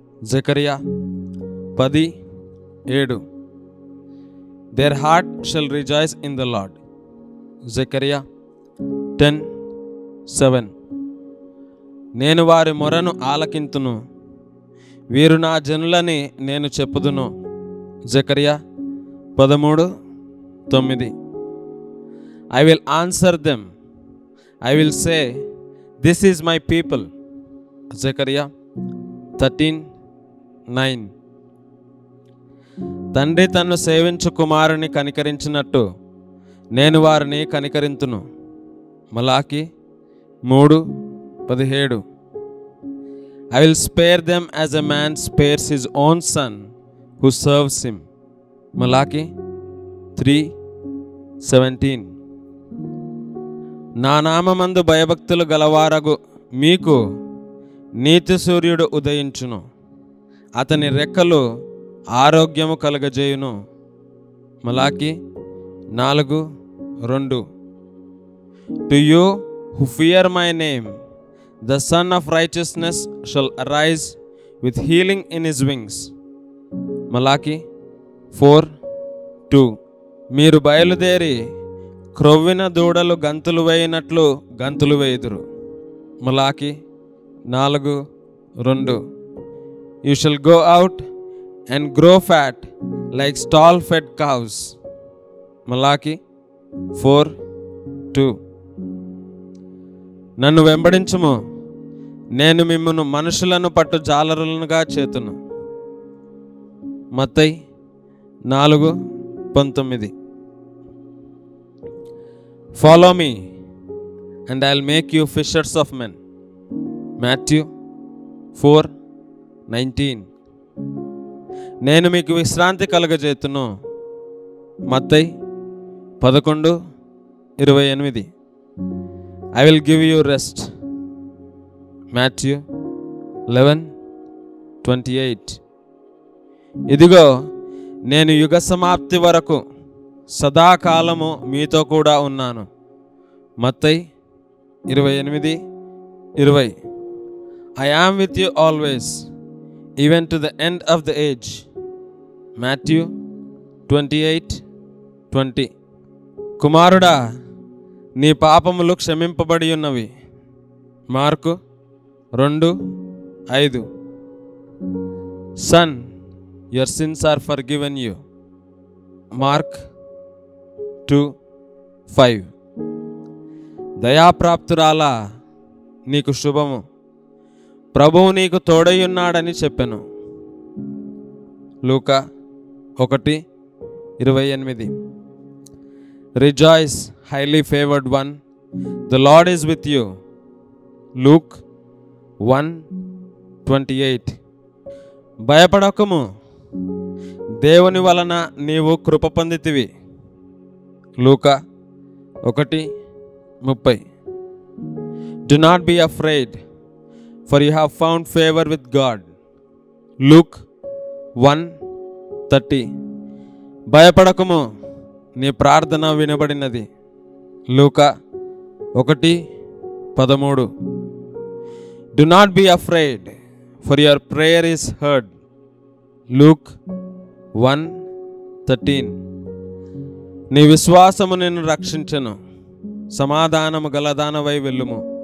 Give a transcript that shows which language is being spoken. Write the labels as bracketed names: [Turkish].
[English] జకరియా 10:7. Their heart shall rejoice in the Lord. [Telugu] Zechariah 10:7. నేను వారి మొరను ఆలకింతును, వీరు నా జనులని నేను చెప్పుదును. Zechariah 13:9. [English] I will answer them, I will say, this is my people. [Telugu] Zechariah 13:9. తండ్రి తన్ను సేవించు కుమారుని కనికరించినట్టు నేను వారిని కనికరింతును. మలాకి 3:17. [English] I will spare them as a man spares his own son who serves him. [Telugu] మలాకి 3:17. నా నామమందు భయభక్తులు గలవారగు మీకు నీతి సూర్యుడు ఉదయించును, అతని రెక్కలు ఆరోగ్యము కలగజేయును. మలాకి 4:2. [English] To you who fear my name, the Son of Righteousness shall arise with healing in his wings. [Telugu] మలాకి 4:2. మీరు బయలుదేరి క్రొవ్విన దూడలు గంతులు వేయినట్లు గంతులు వేయుదురు. మలాకి 4:2. [English] You shall go out and grow fat like stall fed cows. [Telugu] మలాకి 4:2. నన్ను వెంబడించుము, నేను మిమ్మును మనుషులను పట్టు జాలరులనుగా చేతును. మత్తయి 4:19. [English] Follow me and I'll make you fishers of men. [Telugu] Matthew 4:19. నేను మీకు విశ్రాంతి కలగజేతును. [English] మత్తయి 11:28. I will give you rest. Matthew 11:28. [Telugu] ఇదిగో నేను యుగ సమాప్తి వరకు సదాకాలము మీతో కూడా ఉన్నాను. మత్తయి 28:20. [English] I am with you always, even to the end of the age. Matthew 28:20. [Telugu] కుమారుడా, నీ పాపములు క్షమింపబడి ఉన్నవి. Mark 2:5. [English] Son, your sins are forgiven you. [Telugu] Mark 2:5. దయాప్రాప్తురాలా, నీకు శుభము, ప్రభువు నీకు తోడయ్యున్నాడని చెప్పెను. లూకా 1:28. [English] Rejoice, highly favored one, the Lord is with you. Luke 1:28. [Telugu] భయపడకము, దేవుని వలన నీవు కృప పొందితివి. లూకా 1:30. [English] Do not be afraid, for you have found favor with God. [Telugu] Luke 1:30. భయపడకము, నీ ప్రార్థన వినబడినది. లూకా 1:13. [English] Do not be afraid, for your prayer is heard. Luke 1:13. [Telugu] నీ విశ్వాసము నిన్ను రక్షించెను, సమాధానము గలదానవై వెళ్ళుము.